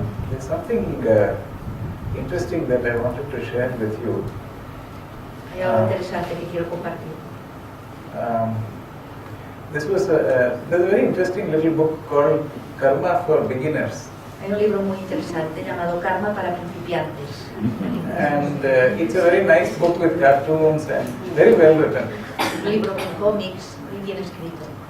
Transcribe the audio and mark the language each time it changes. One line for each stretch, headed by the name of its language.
English: There's something interesting that I wanted to share with you.
Spanish: Hay algo interesante que quiero compartir.
English: There's a very interesting little book called Karma for Beginners.
Spanish: Hay un libro muy interesante llamado Karma para principiantes.
English: And it's a very nice book with cartoons and very well written.
Spanish: Un libro con cómics muy bien escrito.